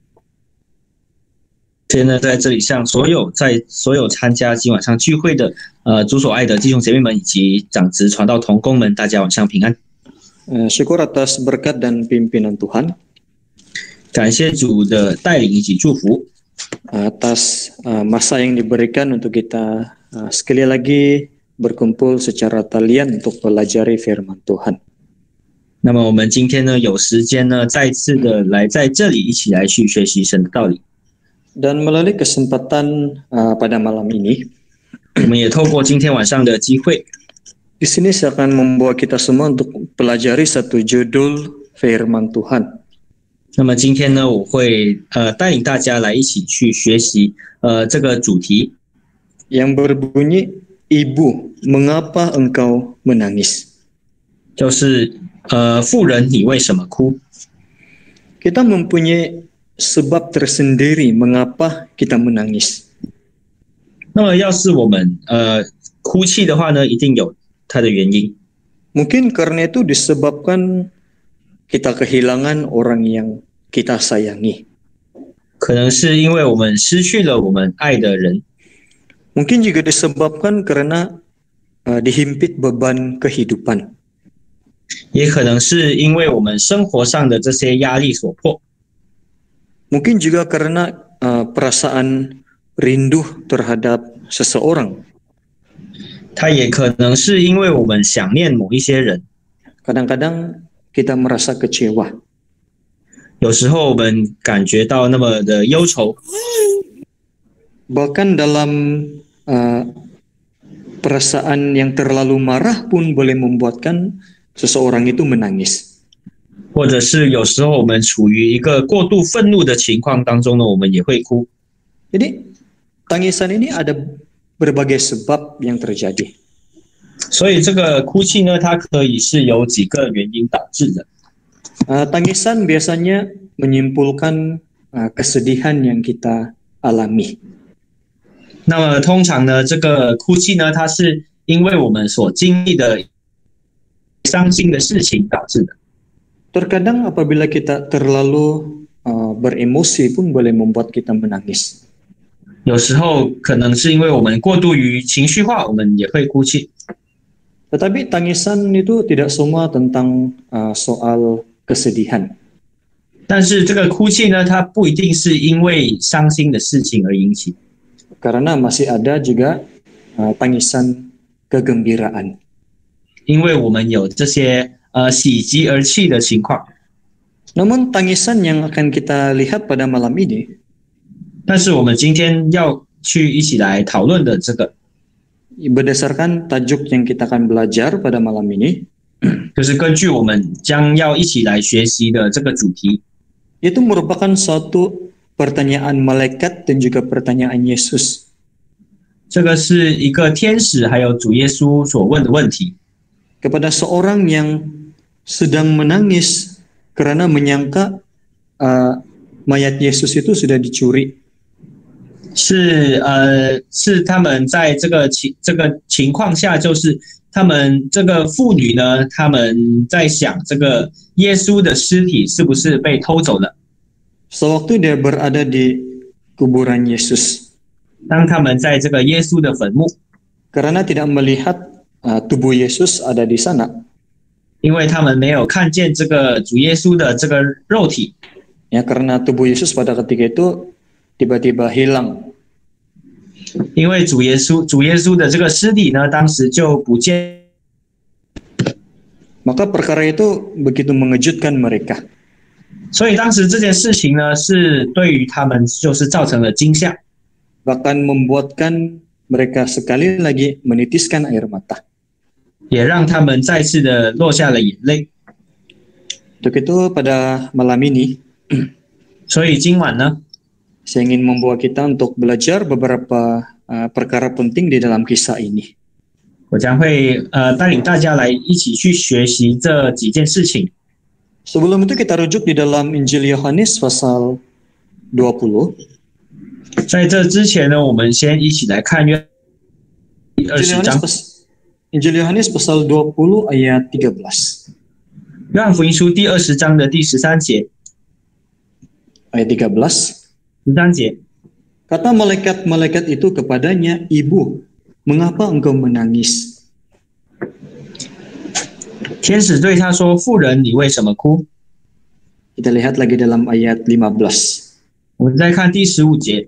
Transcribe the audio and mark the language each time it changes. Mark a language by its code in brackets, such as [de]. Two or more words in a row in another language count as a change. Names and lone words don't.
[zh] 现在在这里向所有参加今晚上聚会的主所爱的弟兄姐妹们以及长职传道同工们，大家晚上平安。 [ms] Syukur atas berkat dan pimpinan Tuhan, [zh] 感谢主的带领以及祝福， [ms] atas masa yang diberikan untuk kita sekali lagi berkumpul secara talian untuk pelajari firman Tuhan. [zh] 那么我们今天呢有时间呢再次的来在这里一起来去学习神的道理。 [ms] Dan melalui kesempatan pada malam ini, [zh] 我们也透过今天晚上的机会， [ms] di sini saya akan membawa kita semua untuk pelajari satu judul firman Tuhan. [zh] 那么今天呢我会带领大家来一起去学习这个主题， [ms] yang berbunyi, Ibu, mengapa engkau menangis? [zh] 就是妇人你为什么哭？ [ms] Kita mempunyai sebab tersendiri mengapa kita menangis. [zh] 那么要是我们哭泣的话呢，一定有它的原因。 [ms] Mungkin karena itu disebabkan kita kehilangan orang yang kita sayangi. [zh] 可能是因为我们失去了我们爱的人， [ms] Mungkin juga disebabkan karena dihimpit beban kehidupan. [zh] 也可能是因为我们生活上的这些压力所迫， [ms] Mungkin juga karena perasaan rindu terhadap seseorang. [zh] 它也可能是因为我们想念某一些人。 [ms] Kadang-kadang kita merasa kecewa. [zh] 有时候我们感觉到那么的忧愁， [ms] Bahkan dalam perasaan yang terlalu marah pun boleh membuatkan seseorang itu menangis. [zh] 或者是有时候我们处于一个过度愤怒的情况当中呢，我们也会哭。 [ms] Jadi tangisan ini ada berbagai sebab yang terjadi. [zh] 所以这个哭泣呢，它可以是由几个原因导致的。 [ms] Tangisan biasanya menyimpulkan kesedihan yang kita alami. [zh] 那么通常呢，这个哭泣呢，它是因为我们所经历的伤心的事情导致的。 [ms] Terkadang apabila kita terlalu beremosi pun boleh membuat kita menangis. [zh] 有时候可能是因为我们过度于情绪化，我们也会哭泣。 [ms] Tetapi tangisan itu tidak semua tentang soal kesedihan. [zh] 但是这个哭泣呢，它不一定是因为伤心的事情而引起， [ms] Karena masih ada juga tangisan kegembiraan. [zh] 因为我们有这些喜极而泣的情况。 [ms] Namun tangisan yang akan kita lihat pada malam ini [zh] 但是我们今天要去一起来讨论的这个， [ms] berdasarkan tajuk yang kita akan belajar pada malam ini, [zh] 就是根据我们将要一起来学习的这个主题， [ms] itu merupakan suatu pertanyaan malaikat dan juga pertanyaan Yesus. [zh] 这个是一个天使还有主耶稣所问的问题， [ms] Kepada seorang yang sedang menangis karena menyangka mayat Yesus itu sudah dicuri. [zh] 是他们在这个情况下，就是他们这个妇女呢，他们在想这个耶稣的尸体是不是被偷走了？ [ms] Sewaktu dia berada di kuburan Yesus, [zh] 当他们在这个耶稣的坟墓， [ms] karena tidak melihat tubuh Yesus ada di sana, [zh] 因为他们没有看见这个主耶稣的这个肉体， [ms] ya karena tubuh Yesus pada ketika itu tiba-tiba hilang. [zh] 因为主耶稣的这个尸体呢，当时就不见。 [ms] Maka perkara itu begitu mengejutkan mereka. [zh] 所以当时这件事情呢，是对于他们就是造成了惊吓， [ms] Bahkan membuatkan mereka sekali lagi menitiskan air mata. [zh] 也让他们再次的落下了眼泪。 [ms] Untuk itu pada malam ini, [zh] 所以今晚呢， [ms] saya ingin membawa kita untuk belajar beberapa perkara penting di dalam kisah ini. [zh] 我将会带领大家来一起去学习这几件事情。 [ms] Sebelum itu kita rujuk di dalam Injil Yohanes pasal 20. [zh] 在这之前呢，我们先一起来看约20章。 [ms] Injil Yohanes pasal 20 ayat 13. [zh] 约翰福音书第20章的第13节。 [ms] Ayat 13. [zh] 13节。 [ms] Kata malaikat-malaikat itu kepadanya, Ibu, mengapa engkau menangis? [zh] 天使对他说：“妇人，你为什么哭？” [ms] Kita lihat lagi dalam ayat 15. [zh] 我们再看第15节。